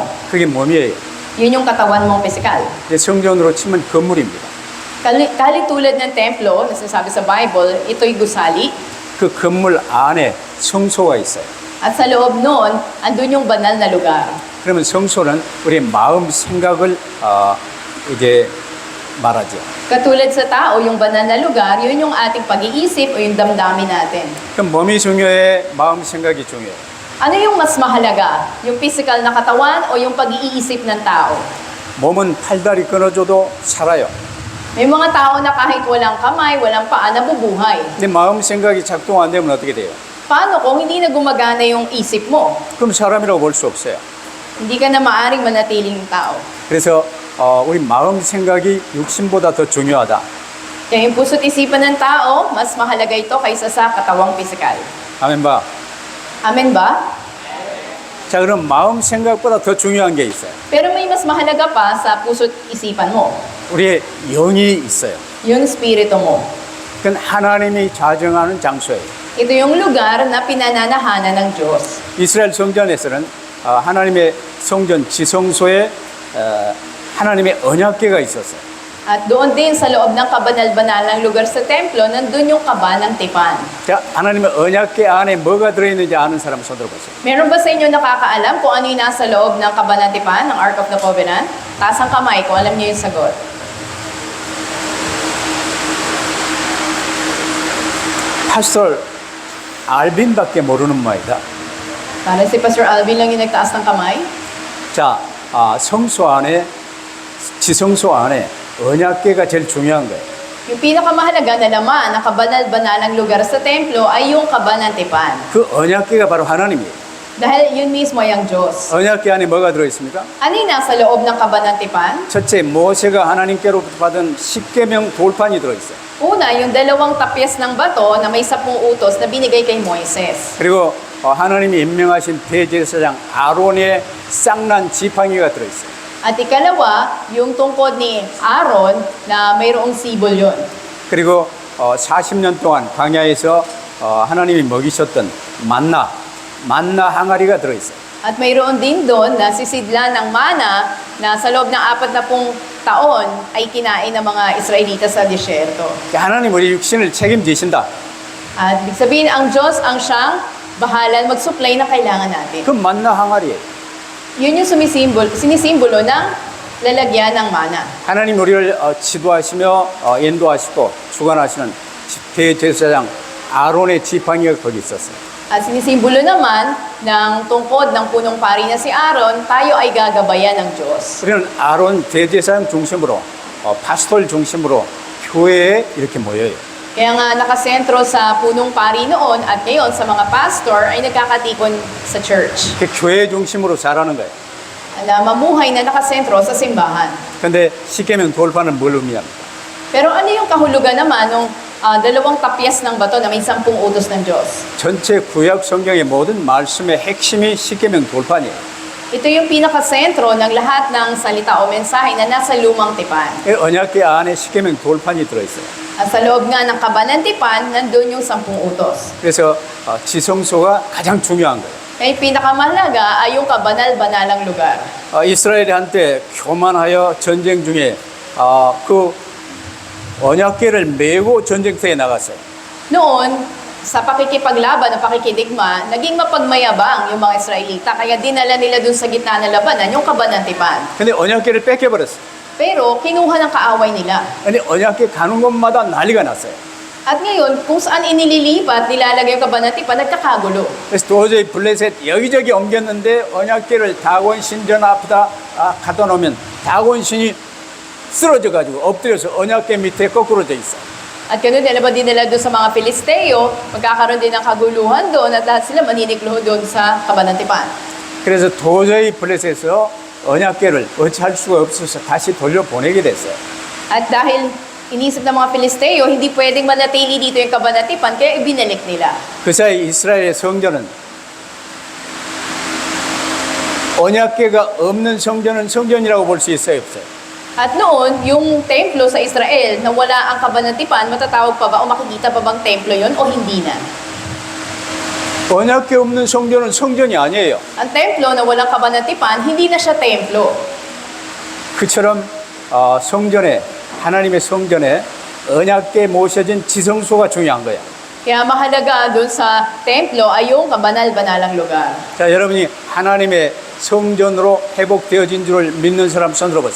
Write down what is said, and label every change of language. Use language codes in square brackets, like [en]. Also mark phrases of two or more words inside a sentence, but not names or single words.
[ko] 그게 몸이에요. [tl] Yun yung katawan mong physical. [ko] 이제 성전으로 치면 건물입니다. [tl] Kahalin tulad ng templo, na sinasabi sa Bible, ito'y gusali. [ko] 그 건물 안에 성소가 있어요. [tl] At sa loob noon, andun yung banal na lugar. [ko] 그러면 성소는 우리의 마음 생각을 이제 말하죠. [tl] Katulad sa tao, yung banal na lugar, yun yung ating pag-iisip o yung damdamin natin. [ko] 그럼 몸이 중요해, 마음 생각이 중요해. [tl] Ano yung mas mahalaga? Yung physical na katawan o yung pag-iisip ng tao? [ko] 몸은 팔다리 끊어줘도 살아요. [tl] May mga tao na kahit walang kamay, walang paa, nabubuhay. [ko] 근데 마음 생각이 작동 안 되면 어떻게 돼요? [tl] Paano kung hindi na gumagana yung isip mo? [ko] 그럼 사람이라고 볼 수 없어요. [tl] Hindi ka na maaring manatiling tao. [ko] 그래서 우리 마음 생각이 육신보다 더 중요하다. [tl] Kaya yung puso't isipan ng tao, mas mahalaga ito kaysa sa katawang pisikal. [ko] 아멘 봐. [tl] Amen ba? [ko] 자, 그럼 마음 생각보다 더 중요한 게 있어요. [tl] Pero may mas mahalaga pa sa puso't isipan mo. [ko] 우리의 영이 있어요. [tl] Yung espiritu mo. [ko] 그건 하나님이 자정하는 장소예요. [tl] Ito yung lugar na pinananahanan ng Diyos. [ko] 이스라엘 성전에서는 하나님의 성전 지성소에 하나님의 언약궤가 있었어요. [tl] At doon din sa loob ng kabanal-banalang lugar sa templo, nandun yung kaba ng tipan. [ko] 자, 하나님의 언약궤 안에 뭐가 들어있는지 아는 사람 손 들어보세요. [tl] Meron ba sa inyo nakakaalam kung ano yung nasa loob ng kaba ng tipan, ng [en] Ark of the Covenant? [tl] Taas ang kamay kung alam niyo yung sagot. [ko] 파스tor 알빈밖에 모르는 모양이다. [tl] Para si Pastor Alvin lang yung nagtaas ng kamay. [ko] 자, 성소 안에 지성소 안에 언약궤가 제일 중요한 거예요. [tl] Yung pinakamahalaga na laman ng kabanal-banalang lugar sa templo ay yung kaba ng tipan. [ko] 그 언약궤가 바로 하나님이에요. [tl] Dahil yun mismo ay ang Diyos. [ko] 언약궤 안에 뭐가 들어있습니까? [tl] Ano yung nasa loob ng kaba ng tipan? [ko] 첫째, 모세가 하나님께로부터 받은 십계명 돌판이 들어있어요. [tl] Una, yung dalawang tapyas ng bato na may 10 utos na binigay kay Moises. [ko] 그리고 하나님이 임명하신 대제사장 아론의 쌍난 지팡이가 들어있어요. [tl] At ikalawa, yung tungkod ni Aaron na mayroong sibol yun. [ko] 그리고 40년 동안 광야에서 하나님이 먹이셨던 만나 항아리가 들어있어요. [tl] At mayroon din doon na sisidlan ng mana na sa loob ng 40 taon ay kinain ng mga Israelita sa disyerto. [ko] 하나님 우리 육신을 책임지신다. [tl] At ibig sabihin, ang Diyos ang siyang bahalan mag-supply na kailangan natin. [ko] 그 만나 항아리예요. [tl] Yun yung sinisimbolo ng lalagyan ng mana. [ko] 하나님 우리를 지도하시며 인도하시고 주관하시는 대제사장 아론의 지팡이가 거기 있었어요. [tl] At sinisimbolo naman ng tungkod ng punong pari na si Aaron, tayo ay gagabayan ng Diyos. [ko] 우리는 아론 대제사장 중심으로 파스톨 중심으로 교회에 이렇게 모여요. [tl] Kaya nga nakasentro sa punong pari noon at ngayon sa mga pastor ay nagkakatipon sa church. [ko] 그 교회 중심으로 자라는 거예요. [tl] Na mamuhay na nakasentro sa simbahan. [ko] 근데 십계명 돌파는 뭘 의미합니까? [tl] Pero ano yung kahulugan naman ng dalawang tapyas ng bato na may 10 utos ng Diyos? [ko] 전체 구약 성경의 모든 말씀의 핵심이 십계명 돌판이에요. [tl] Ito yung pinakasentro ng lahat ng salita o mensahe na nasa lumang tipan. [ko] 이 언약궤 안에 십계명 돌판이 들어있어요. [tl] At sa loob nga ng kaba ng tipan, nandun yung 10 utos. [ko] 그래서 지성소가 가장 중요한 거예요. [tl] Kaya yung pinakamahalaga ay yung kabanal-banalang lugar. [ko] 이스라엘이 한때 교만하여 전쟁 중에 그 언약궤를 메고 전쟁터에 나갔어요. [tl] Noon, sa pakikipaglaban o pakikidigma, naging mapagmayabang yung mga Israelita. Kaya dinala nila dun sa gitna ng labanan yung kaba ng tipan. [ko] 근데 언약궤를 뺏겨버렸어요. [tl] Pero kinuha ng kaaway nila. [ko] 근데 언약궤 가는 곳마다 난리가 났어요. [tl] At ngayon, kung saan inililipat, nilalagay yung kaba ng tipan, nagkakagulo. [ko] 그래서 도저히 블레셋 여기저기 옮겼는데 언약궤를 다곤 신전 앞에다 갖다 놓으면 다곤 신이 쓰러져가지고 엎드려서 언약궤 밑에 거꾸로져 있어. [tl] At ganun din, din nila doon sa mga Filisteo, magkakaroon din ng kaguluhan doon at lahat sila maniniklo doon sa kaba ng tipan. [ko] 그래서 도저히 블레셋에서 언약궤를 어찌할 수가 없어서 다시 돌려보내게 됐어요. [tl] At dahil Inisip ng mga Filisteo, hindi pwedeng manatili dito yung kabanatipan, kaya ibinalik nila. [ko] 그 사이 이스라엘의 성전은 언약궤가 없는 성전은 성전이라고 볼 수 있어요, 없어요? [tl] At noon, yung templo sa Israel na wala ang kabanatipan, matatawag pa ba o makikita pa bang templo yon o hindi na? [ko] 언약궤 없는 성전은 성전이 아니에요. [tl] Ang templo na walang kabanatipan, hindi na siya templo. [ko] 그처럼 성전에 하나님의 성전에 언약궤 모셔진 지성소가 중요한 거예요. [tl] Kaya mahalaga doon sa templo ay yung kabanal-banalang lugar. [ko] 자, 여러분이 하나님의 성전으로 회복되어진 줄을 믿는 사람 손들어 보세요.